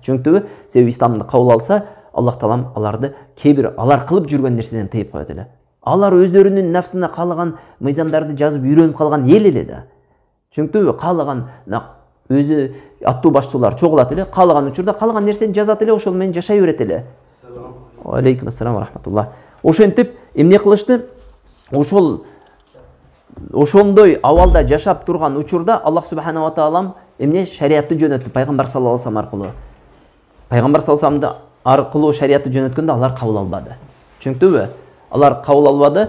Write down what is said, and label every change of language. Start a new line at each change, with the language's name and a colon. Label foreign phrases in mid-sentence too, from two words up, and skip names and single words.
Kyrgyz: Чөнтүбү, себеби исламды кабыл алса, Аллах Таалам аларды алар кылып жүргөн нерседен тыйып коет эле. Алар өздөрүнүн нафсына каалаган мыйзамдарды жазып үйрөнүп калган эл эле да. Чөнтүбү, каалаган өзү аттуу баштуулар чогулат эле, каалаган учурда каалаган нерсени жазат эле, ошол менен жашай берет эле.
Arabic: عليكم السلام ورحمة الله.
Kyrgyz: Ошентип эмне кылышты? Ошондой абалда жашап турган учурда
Arabic: الله سبحانه وتعالى
Kyrgyz: эмне шариатты жөнөттү пайгамбар
Arabic: صلى الله عليه وسلم
Kyrgyz: аркылуу. Пайгамбар
Arabic: صلى الله عليه وسلم
Kyrgyz: аркылуу шариатты жөнөткөндө алар кабыл албады. Түшүнүктүбү? Алар кабыл албады.